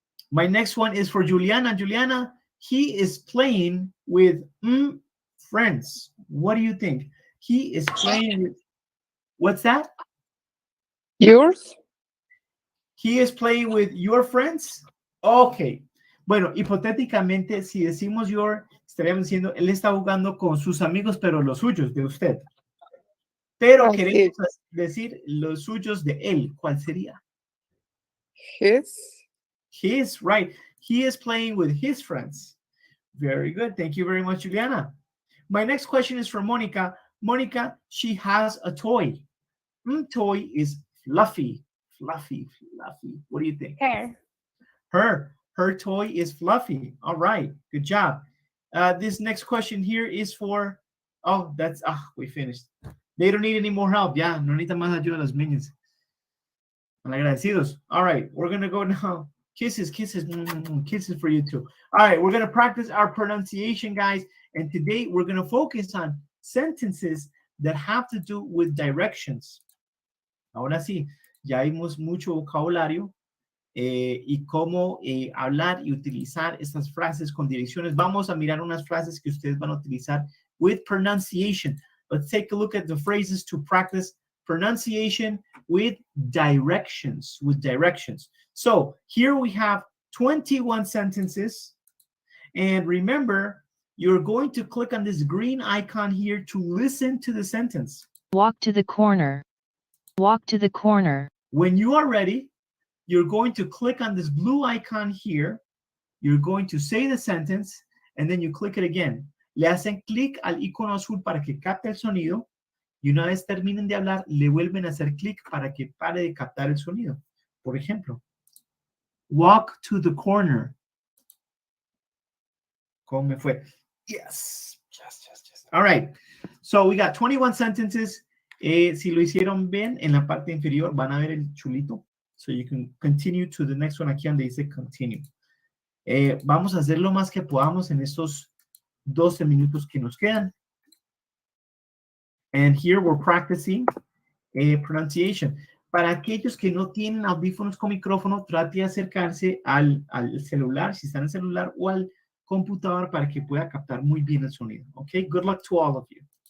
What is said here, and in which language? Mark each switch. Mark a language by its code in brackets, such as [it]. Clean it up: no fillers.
[en] My next one is for Juliana. Juliana, he is playing with friends. What do you think? He is playing with, what's that? Yours? He is playing with your friends. Okay. [es] Bueno, hipotéticamente, si decimos your, estaríamos diciendo, él está jugando con sus amigos, pero los suyos, de usted. Pero queremos decir los suyos de él. ¿Cuál sería? His, right. [en] He is playing with his friends. Very good. Thank you very much, Juliana. My next question is for Monica. Monica, she has a toy. Toy is fluffy. Fluffy. What do you think? Her toy is fluffy. All right. Good job. This next question here is for, we finished. They don't need any more help. [es] Ya, no necesitan más ayuda los minions. Malagradecidos. [en] All right. We're going to go now. Kisses for you too. All right, we're going to practice our pronunciation, guys. And today we're going to focus on sentences that have to do with directions. [es] Ahora sí, ya vimos mucho vocabulario y cómo hablar y utilizar estas frases con direcciones. Vamos a mirar unas frases que ustedes van a utilizar [en] with pronunciation. Let's take a look at the phrases to practice pronunciation with directions. So here we have 21 sentences. And remember, you're going to click on this green icon here to listen to the sentence. Walk to the corner. Walk to the corner. When you are ready, you're going to click on this blue icon here. You're going to say the sentence, and then you click it again. [es] Le hacen clic al icono azul para que capte el sonido, y una vez terminen de hablar, le vuelven a hacer clic para que pare de captar el sonido. Por ejemplo, [en] walk to the corner. [es] ¿Cómo me fue? [en] Yes. All right. So we got 21 sentences. [es] Si lo hicieron bien, en la parte inferior van a ver el chulito. [en] So you can continue to the next one [es] aquí donde dice continue. Vamos a hacer lo más que podamos en estos 12 minutos que nos quedan. [en] And here we're practicing pronunciation. [es] Para aquellos que no tienen audífonos con micrófono, trate de acercarse al celular, si está en el celular, o al computador para que pueda captar muy bien el sonido. [en] Okay, good luck to all of you.